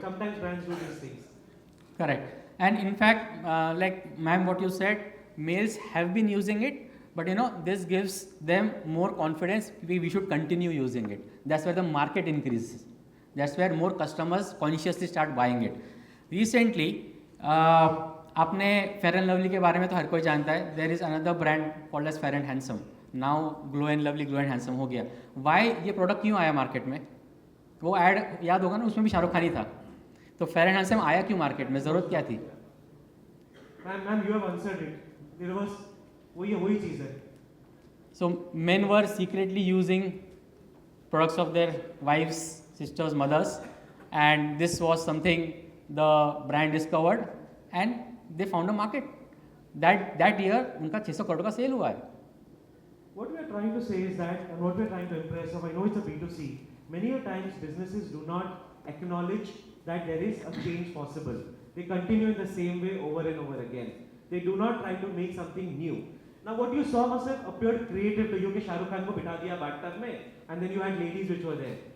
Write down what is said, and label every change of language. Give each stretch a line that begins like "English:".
English: Sometimes brands do these things. Correct. And in fact, like ma'am, what you said, males have been using it, but this gives them more confidence. We should continue using it. That's where the market increases. That's where more customers consciously start buying it.
Hindi: Recently, आपने Fair and Lovely के बारे में तो हर कोई जानता है.
English: There is another brand called as Fair and Handsome. Now Glow and Lovely, Glow and Handsome
Hindi: हो गया. Why ये प्रोडक्ट क्यों आया मार्केट में? वो एड याद होगा ना, उसमें भी शाहरुख खान ही था. तो Fair and Handsome आया क्यों मार्केट में? जरूरत क्या थी?
English: Ma'am, you have answered it. There was
Hindi: वही चीज़ है.
English: So men were secretly using products of their wives, sisters, mothers, and this was something the brand discovered and they found a market. That year
Hindi: उनका 600 करोड़ का cell हुआ है.
English: What we are trying to say is that, and what we are trying to impress, I know it's a B2C, many a times businesses do not acknowledge that there is a change possible. They continue in the same way over and over again. They do not try to make something new. Now what you saw must have appeared creative to you
Hindi: कि शाहरुख खान को बिठा दिया
English: bathtub में, and then you had ladies which were there.